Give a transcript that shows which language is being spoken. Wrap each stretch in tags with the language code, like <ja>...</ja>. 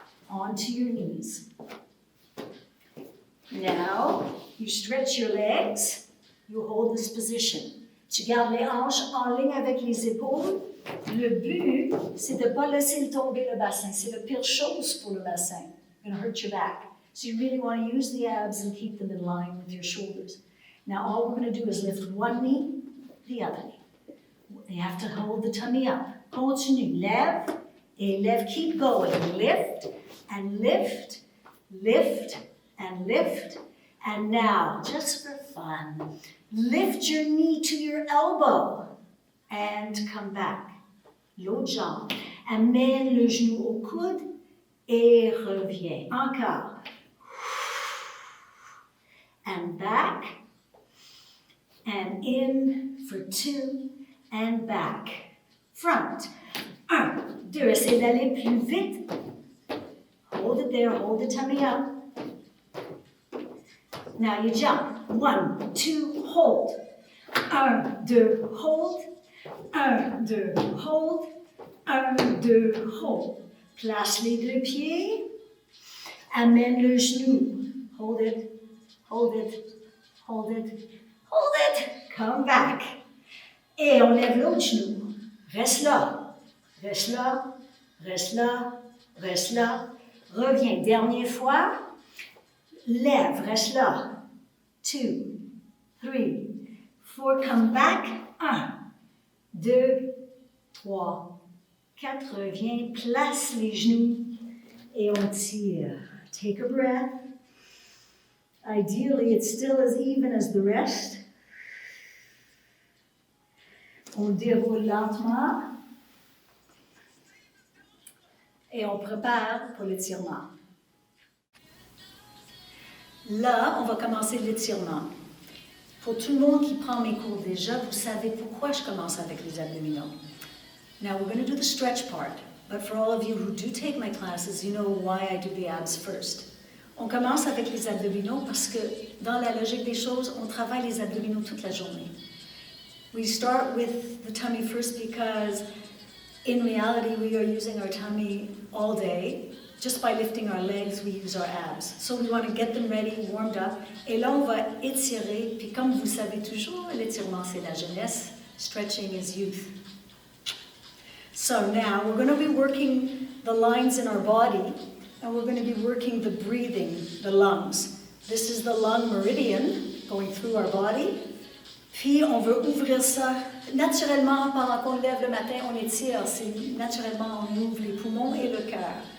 <en>Onto your knees. Now, you stretch your legs. You hold this position.</en> <fr>Tu gardes les hanches en ligne avec les épaules. Le but, c'est de ne pas laisser tomber le bassin. C'est la pire chose pour le bassin.</fr> <en>It's going to hurt your back. So you really want to use the abs and keep them in line with your shoulders. Now all we're going to do is lift one knee, the other knee. You have to hold the tummy up. Continue.</en> <fr>Lève et lève.</fr> <en>Keep going. Lift and lift, lift and lift. And now, just for fun, lift your knee to your elbow and come back.</en> <fr>L'autre jambe. Amène le genou au coude et reviens. Encore.</fr> <en>And back. And in for 2 and back. Front. 1, 2.</en> <fr>Essayez d'aller plus vite.</fr> <en>Hold it there. Hold the tummy up. Now you jump. 1, 2, hold. 1, 2, hold. 1, 2, hold. 1, 2, hold.</en> <fr>Place les deux pieds. Amène le genou.</fr> <en>Hold it, hold it, hold it, hold it. Come back.</en> <fr>Et on lève l'autre genou. Reste là, reste là, reste là, reste là. Reviens. Dernière fois. Lève, reste là.</fr> <en>2, 3, 4, come back. 1, 2, 3, 4.</en> <fr>Reviens, place les genoux et on tire.</fr> <en>Take a breath. Ideally, it's still as even as the rest.</en> <fr>On déroule lentement et on prépare pour l'étirement. Là, on va commencer l'étirement. Pour tout le monde qui prend mes cours déjà, vous savez pourquoi je commence avec les abdominaux.</fr> <en>Now, we're going to do the stretch part, but for all of you who do take my classes, you know why I do the abs first.</en> <fr>On commence avec les abdominaux parce que dans la logique des choses, on travaille les abdominaux toute la journée.</fr> <en>We start with the tummy first because in reality we are using our tummy all day. Just by lifting our legs, we use our abs. So we want to get them ready, warmed up.</en> <fr>Et là, on va étirer. Puis comme vous savez toujours, l'étirement, c'est la jeunesse.</fr> <en>Stretching is youth. So now we're going to be working the lines in our body, and we're going to be working the breathing, the lungs. This is the lung meridian going through our body.</en> <fr>Puis on veut ouvrir ça. Naturellement, pendant qu'on lève le matin, on étire. C'est naturellement, on ouvre les poumons et le cœur.</fr>